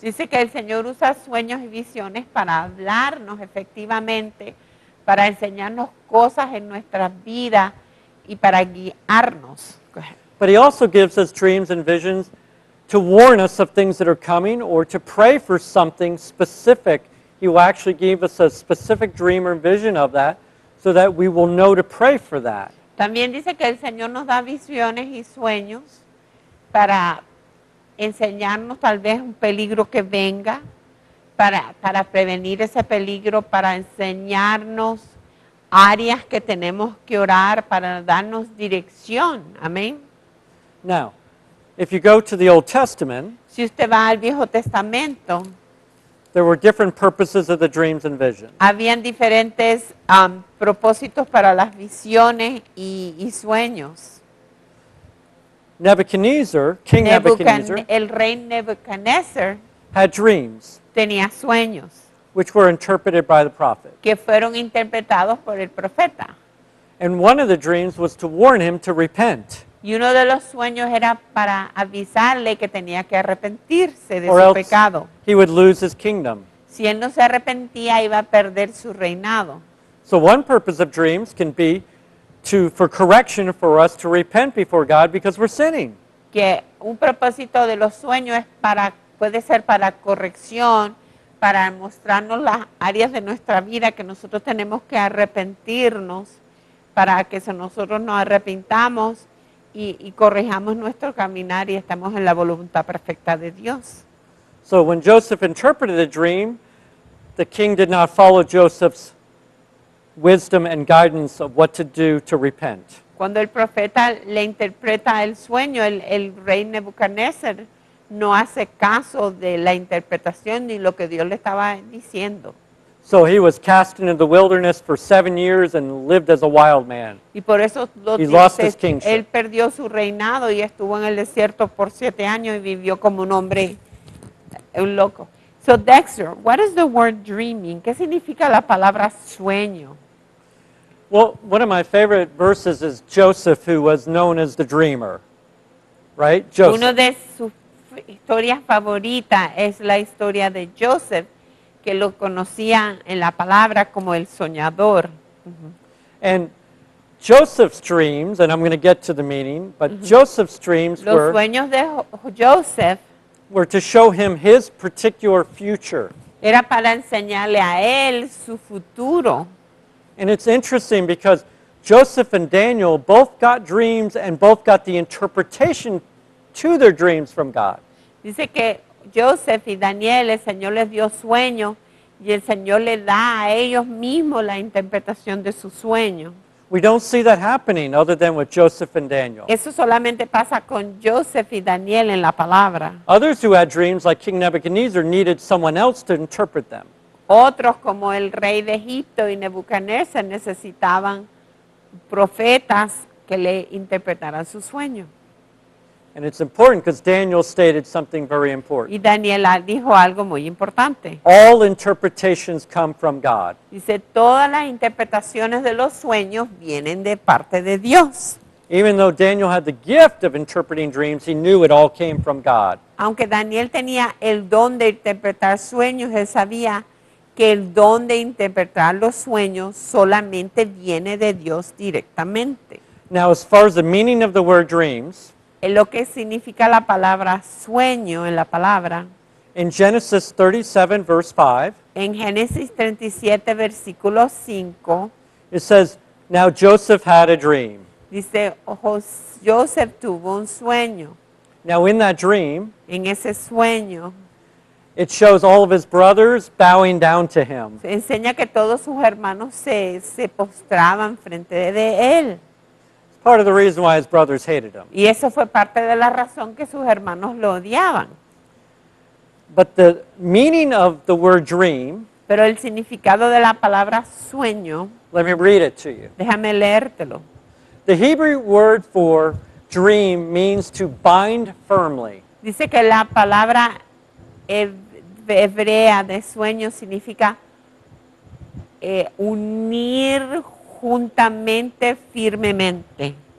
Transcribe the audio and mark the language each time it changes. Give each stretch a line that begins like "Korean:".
Spanish: Dice que el Señor usa sueños y visiones para hablarnos efectivamente, para enseñarnos cosas en nuestras vidas y para guiarnos.
English: Go ahead. But He also gives us dreams and visions to warn us of things that are coming or to pray for something specific. He will actually give us a specific dream or vision of that so that we will know to pray for that.
Spanish: También dice que el Señor nos da visiones y sueños para enseñarnos tal vez un peligro que venga, para prevenir ese peligro, para enseñarnos áreas que tenemos que orar, para darnos dirección. Amén.
English: Now, if you go to the Old Testament,
Spanish: Si usted va al Viejo Testamento,
English: there were different purposes of the dreams and visions.
Spanish: habían diferentes propósitos para las visiones y sueños.
English: Nebuchadnezzar, King Nebuchadnezzar,
Spanish: El rey Nebuchadnezzar
English: had dreams
Spanish: tenía sueños
English: which were interpreted by the prophet.
Spanish: que fueron interpretados por el profeta.
English: And one of the dreams was to warn him to repent,
Spanish: Y uno de los sueños era para avisarle que tenía que arrepentirse de
English: or
Spanish: su
English: else
Spanish: pecado.
English: he would lose his kingdom.
Spanish: Si él no se arrepentía, iba a perder su reinado.
English: So one purpose of dreams can be for correction, for us to repent before God because we're sinning.
Spanish: Que un propósito de los sueños puede ser para corrección, para mostrarnos las áreas de nuestra vida que nosotros tenemos que arrepentirnos, para que nosotros nos arrepintamos y corrijamos nuestro caminar y estamos en la voluntad perfecta de Dios.
English: So when Joseph interpreted the dream, the king did not follow Joseph's wisdom and guidance of what to do to repent.
Spanish: Cuando el profeta le interpreta el sueño, el rey Nebuchadnezzar no hace caso de la interpretación ni lo que Dios le estaba diciendo.
English: So he was cast into the wilderness for 7 years and lived as a wild man.
Spanish: Y por eso
English: He lost his
Spanish: dice,
English: kingship.
Spanish: él perdió su reinado y estuvo en el desierto por 7 años y vivió como un hombre, un loco.
English: So Dexter, what is the word dreaming?
Spanish: ¿Qué significa la palabra sueño?
English: Well, one of my favorite verses is Joseph, who was known as the dreamer. Right?
Spanish: Uno
English: Joseph.
Spanish: de sus historias favoritas es la historia de Joseph, que lo conocían en la palabra como el soñador.
English: And Joseph's dreams, and I'm going to get to the meaning, but Joseph's dreams
Spanish: Los sueños de Joseph
English: were to show him his particular future.
Spanish: era para enseñarle a él su futuro.
English: And it's interesting because Joseph and Daniel both got dreams and both got the interpretation to their dreams from God.
Spanish: Dice que Joseph y Daniel, el Señor les dio sueños y el Señor les da a ellos mismos la interpretación de su sueño.
English: We don't see that happening other than with Joseph and Daniel.
Spanish: Eso solamente pasa con Joseph y Daniel en la palabra.
English: Others who had dreams, like King Nebuchadnezzar, needed someone else to interpret them.
Spanish: Otros, como el rey de Egipto y Nebuchadnezzar, necesitaban profetas que le interpretaran su sueño.
English: And it's important because Daniel stated something very
Spanish: Y
English: important.
Spanish: Daniel dijo algo muy importante.
English: All interpretations come from God.
Spanish: Dice, todas las interpretaciones de los sueños vienen de parte de Dios.
English: Even though Daniel had the gift of interpreting dreams, he knew it all came from God.
Spanish: Aunque Daniel tenía el don de interpretar sueños, él sabía que el don de interpretar los sueños solamente viene de Dios directamente.
English: Now, as far as the meaning of the word dreams,
Spanish: Es lo que significa la palabra sueño en la palabra.
English: in Genesis 37, verse 5,
Spanish: En Génesis 37, versículo 5,
English: it says, Now Joseph had a dream.
Spanish: dice, Joseph tuvo un sueño.
English: Now, in that dream,
Spanish: En ese sueño
English: it shows all of his brothers bowing down to him.
Spanish: enseña que todos sus hermanos se postraban frente de él.
English: It's part of the reason why his brothers hated him.
Spanish: Y eso fue parte de la razón que sus hermanos lo odiaban.
English: But the meaning of the word dream,
Spanish: Pero el significado de la palabra sueño,
English: let me read it to you.
Spanish: déjame leértelo.
English: The Hebrew word for dream means to bind firmly.
Spanish: Dice que la palabra hebrea de sueño significa unir juntamente, firmemente.